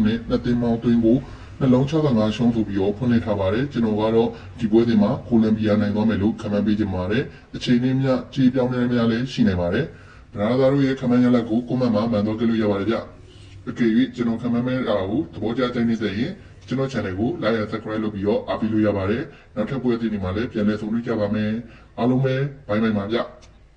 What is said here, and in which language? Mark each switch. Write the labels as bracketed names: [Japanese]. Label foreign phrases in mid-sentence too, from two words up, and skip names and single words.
[Burmese] နဲ့2သင်းပေါင်းသွင်းကိုနှလုံး65ရှုံးဆိုပြီးတော့ဖွင့်လှစ်ထားပါတယ်။ကျွန်တော်ကတော့ဒီပွဲစဉ်မှာကိုလံဘီယာနိုင်သွားမယ်လို့ခံမှန်းပေးချင်ပါတယ်။အချိန်လေးများကြေးပြောင်းလဲများလည်းရှိနိုင်ပါတယ်။ဗရာသာတို့ရဲ့ခံမှန်းရလက်ကိုကွန်မန့်မှာမှန်သွားကြလို့ရပါတယ်ဗျ။အကယ်၍ကျွန်တော်ခံမှန်းမဲ့တာကိုသဘောကျတဲ့နေတဲ့ရင်ကျွန်တော် channel ကို [English] like and subscribe [Burmese] လုပ်ပြီးတော့အားပေးလို့ရပါတယ်။နောက်ထပ်ပွဲစဉ်တွေမှာလည်းပြန်လည်ဆုံတွေ့ကြပါမယ်။အားလုံးပဲဘိုင်ဘိုင်ပါဗျ။